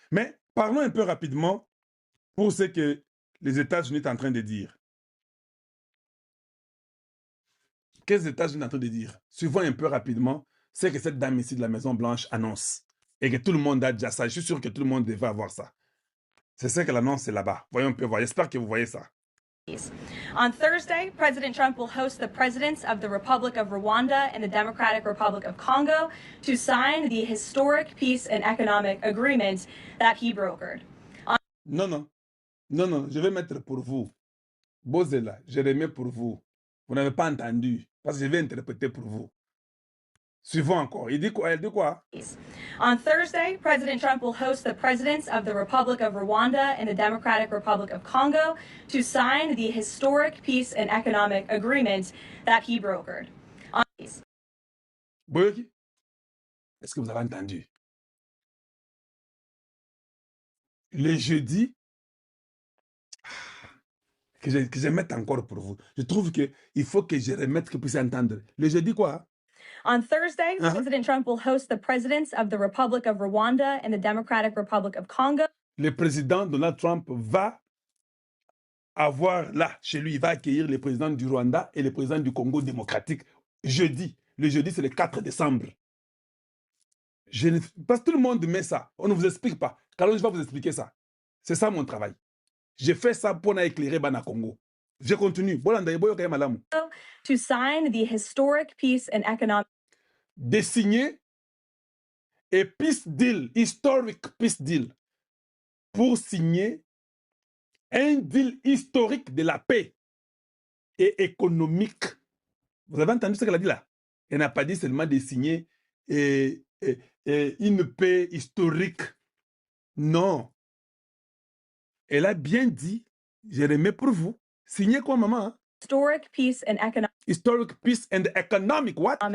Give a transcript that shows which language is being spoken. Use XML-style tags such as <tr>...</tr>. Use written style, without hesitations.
<fr>Mais parlons un peu rapidement pour ce que les États-Unis sont en train de dire. Qu'est-ce que les États-Unis sont en train de dire? Suivons un peu rapidement ce que cette dame ici de la Maison-Blanche annonce. Et que tout le monde a déjà ça. Je suis sûr que tout le monde devait avoir ça. C'est ce qu'elle annonce là-bas. Voyons un peu voir. J'espère que vous voyez ça.</fr> <en>On Thursday, President Trump will host the presidents of the Republic of Rwanda and the Democratic Republic of Congo to sign the historic peace and economic agreement that he brokered.</en> <fr>Non, je vais mettre pour vous. Bozela, je remets pour vous. Vous n'avez pas entendu, parce que je vais interpréter pour vous. Suivons encore. Il dit quoi? Elle dit quoi?</fr> <en>On Thursday, President Trump will host the presidents of the Republic of Rwanda and the Democratic Republic of Congo to sign the historic peace and economic agreement that he brokered.</en> <fr>Boyoki, est-ce que vous avez entendu? Le jeudi, que je mette encore pour vous. Je trouve qu'il faut que je remette que vous puissiez entendre. Le jeudi quoi?</fr> <en>On Thursday, President Trump will host the presidents of the Republic of Rwanda and the Democratic Republic of Congo.</en> <fr>Le président Donald Trump va avoir là, chez lui, il va accueillir les présidents du Rwanda et les présidents du Congo démocratique jeudi. Le jeudi, c'est le 4 décembre. Parce que tout le monde met ça. On ne vous explique pas. Quand je vais vous expliquer ça. C'est ça mon travail. J'ai fait ça pour éclairer Bana Congo. Je continue.</fr> <en>To sign the historic peace and economic.</en> <fr>De signer et</fr> <en>peace deal, historic peace deal,</en> <fr>pour signer un deal historique de la paix et économique. Vous avez entendu ce qu'elle a dit là? Elle n'a pas dit seulement de signer une paix historique. Non. Elle a bien dit, je remets pour vous, signez quoi, maman? Hein?</fr> <en>Historic peace and economic. Historic peace and economic what?</en>